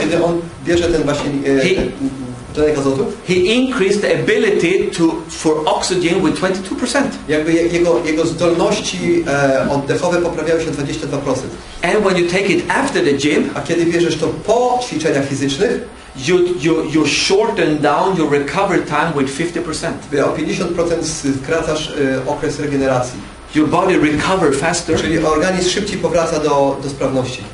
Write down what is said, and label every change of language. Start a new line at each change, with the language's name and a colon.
Polish: Kiedy on bierze ten właśnie tlenek azotu,
English: he increased the ability for oxygen with 22%.
Polish: jakby jego zdolności oddechowe poprawiały się o 22%.
English: And when you take it after the gym,
Polish: A kiedy bierzesz to po ćwiczeniach fizycznych,
English: you shorten down your recovery time with 50%.
Polish: o 50% skracasz okres regeneracji.
English: Your body recover faster
Polish: Czyli organizm szybciej powraca do sprawności